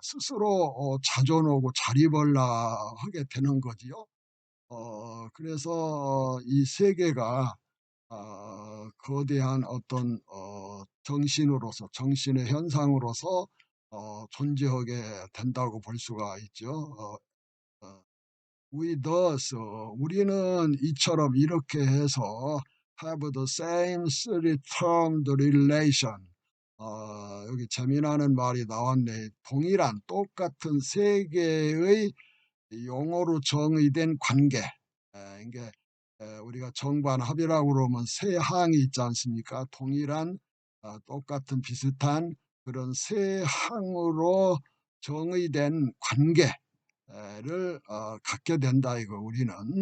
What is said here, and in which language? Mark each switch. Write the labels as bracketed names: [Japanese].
[Korean] 스스로 자존하고 자립을 하게 되는 거지요. 그래서 이 세계가 거대한 어떤 정신으로서, 정신의 현상으로서 존재하게 된다고 볼 수가 있죠. [English] 어, with us, [Korean] 우리는 이처럼 이렇게 해서 [English] have the same three-termed relation. [Korean] 여기 재미나는 말이 나왔네. 동일한 똑같은 세 개의 용어로 정의된 관계. 이게 우리가 정반합이라고 그러면 세 항이 있지 않습니까? 동일한 똑같은 비슷한 그런 세 항으로 정의된 관계를 갖게 된다 이거 우리는.